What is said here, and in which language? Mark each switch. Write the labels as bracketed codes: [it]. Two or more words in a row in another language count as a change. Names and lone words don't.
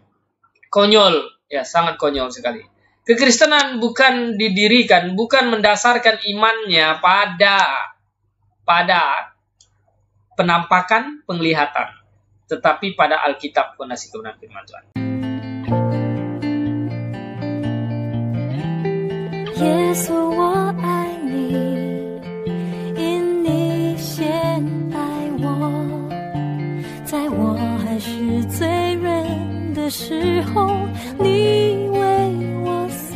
[id] Konyol, ya sangat konyol sekali. Kekristenan bukan didirikan, bukan mendasarkan imannya pada penampakan, penglihatan, tetapi pada Alkitab, fondasi kebenaran firman Tuhan. [zh] 耶稣，我爱你，因你先爱我，在我还是罪人的时候，你为我死。